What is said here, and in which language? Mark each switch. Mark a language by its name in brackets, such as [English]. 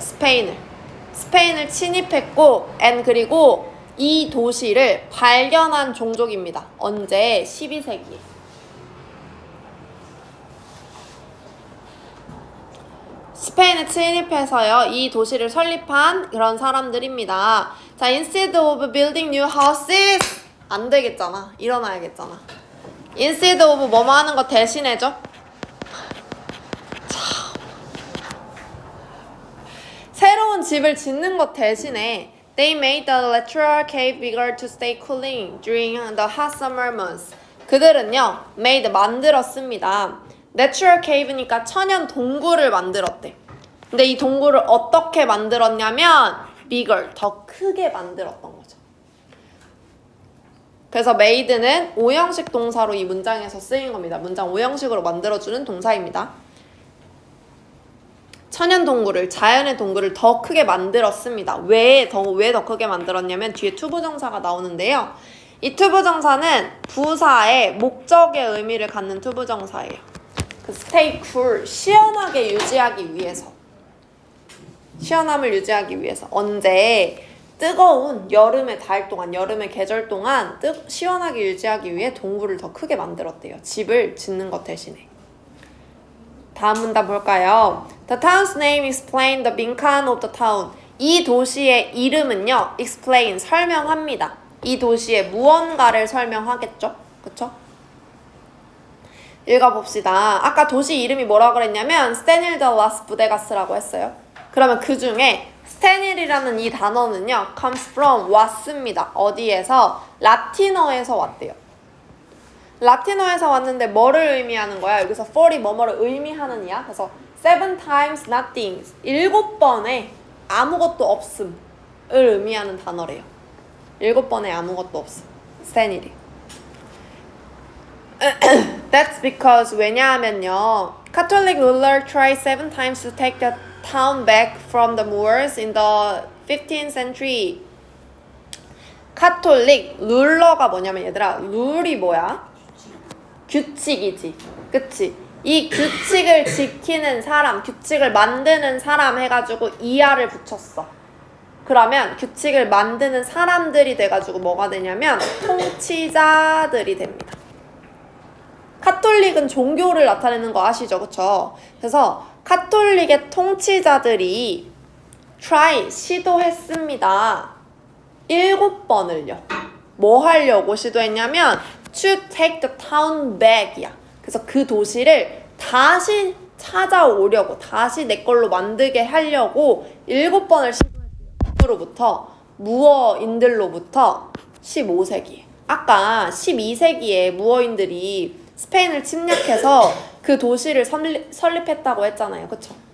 [Korean] 스페인을 침입했고 and 그리고 이 도시를 발견한 종족입니다. 언제? 12세기에. 스페인에 침입해서요, 이 도시를 설립한 그런 사람들입니다. [English] 자, instead of building new houses, [Korean] 안 되겠잖아. 일어나야겠잖아. [English] instead of [Korean] 뭐뭐 하는 거 대신해줘. 새로운 집을 짓는 것 대신에 [English] They made the natural cave bigger to stay cooling during the hot summer months. [Korean] 그들은요, made, 만들었습니다. Natural cave니까 천연 동굴을 만들었대. 근데 이 동굴을 어떻게 만들었냐면 bigger, 더 크게 만들었던 거죠. 그래서 made는 오형식 동사로 이 문장에서 쓰인 겁니다. 문장 오형식으로 만들어주는 동사입니다. 천연 동굴을, 자연의 동굴을 더 크게 만들었습니다. 왜 더 크게 만들었냐면 뒤에 투부정사가 나오는데요. 이 투부정사는 부사의 목적의 의미를 갖는 투부정사예요. 그 [English] stay cool, [Korean] 시원하게 유지하기 위해서. 시원함을 유지하기 위해서. 언제? 뜨거운 여름의 달 동안, 여름의 계절 동안 시원하게 유지하기 위해 동굴을 더 크게 만들었대요. 집을 짓는 것 대신에. 다음 문단 볼까요? [English] The town's name explains the 빈칸 of the town. [Korean] 이 도시의 이름은요, explain, 설명합니다. 이 도시의 무언가를 설명하겠죠? 그쵸? 읽어봅시다. 아까 도시 이름이 뭐라고 그랬냐면 스테닐더라스 부데가스라고 했어요. 그러면 그 중에 스테닐이라는 이 단어는요, [English] comes from, [Korean] 왔습니다. 어디에서? 라틴어에서 왔대요. 라틴어에서 왔는데 뭐를 의미하는 거야? 여기서 for이 뭐뭐를 의미하는 이야. 그래서 [English] 7 times nothing, [Korean] 7번에 아무것도 없음을 의미하는 단어래요. 7번에 아무것도 없음. 스테닐이. [English] That's because [Korean] 왜냐하면요, [English] Catholic ruler tried 7 times to take the town back from the Moors in the 15th century. [Korean] 카톨릭 룰러가 뭐냐면 얘들아, 룰이 뭐야? 규칙이지. 그치? 이 규칙을 지키는 사람, 규칙을 만드는 사람 해가지고 이하를 붙였어. 그러면 규칙을 만드는 사람들이 돼가지고 뭐가 되냐면 통치자들이 됩니다. 카톨릭은 종교를 나타내는 거 아시죠? 그쵸? 그래서 카톨릭의 통치자들이 시도했습니다. 7번을요. 뭐 하려고 시도했냐면 [English] to take the town back이야. [Korean] 그래서 그 도시를 다시 찾아오려고, 다시 내 걸로 만들게 하려고 7번을 시도했대요. 누구로부터? 무어인들로부터 15세기에. 아까 12세기에 무어인들이 스페인을 침략해서 그 도시를 설립했다고 했잖아요. 그쵸?